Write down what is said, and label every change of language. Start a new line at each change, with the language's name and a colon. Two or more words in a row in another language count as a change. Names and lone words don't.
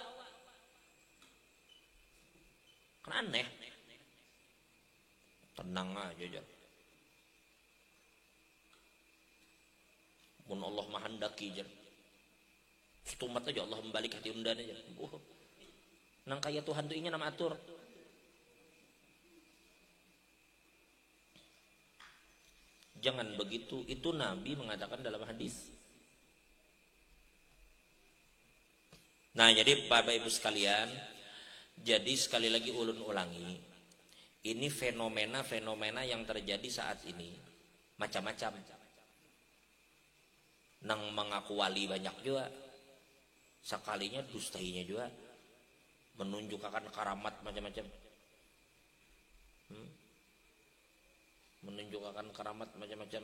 Banjar: Kan aneh. Tenang aja jar. Mun Allah mahandaki jar. Setumat aja Allah membalik hati undan aja. Nang kaya Tuhan tuh inya nama atur. Jangan begitu.
Indonesian: Itu Nabi mengatakan dalam hadis. Nah, jadi Bapak Ibu sekalian, jadi sekali lagi
Banjar: ulun ulangi,
Indonesian: ini fenomena-fenomena yang terjadi saat ini macam-macam.
Banjar: Nang mengaku wali banyak juga, sekalinya dustainya juga, menunjukkan karamat macam-macam, menunjukkan karamat macam-macam.